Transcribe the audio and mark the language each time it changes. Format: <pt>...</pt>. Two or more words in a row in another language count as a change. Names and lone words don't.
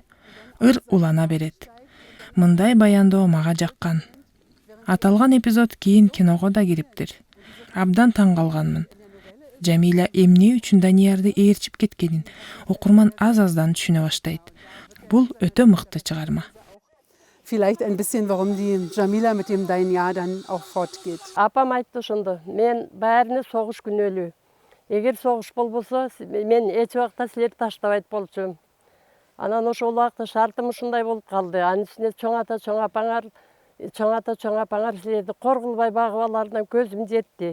<ky>Ыр улана берет. Мындай баяндоо мага жаккан. Аталган эпизод кийин киного да кириптир. Абдан таң калганмын. Жамила эмне үчүн Даниярды ээрчип кеткенин окурман аз-аздан түшүнө баштайт. Бул өтө мыкты чыгарма.</ky> <de>Vielleicht ein bisschen, warum die Jamila mit dem Danyar dann auch fortgeht.</de> <ky>Апам айтты ошондо, мен баарыны согуш күнөөлүү. Эгер согуш болбосо, мен эч убакта силерди таштабайт болчумун. Анан ошол убакта шартым ушундай болуп калды. Анын үстүнө чоң ата, чоң апаңар силерди кор кылбай багып алардан көзүм жетти.</ky>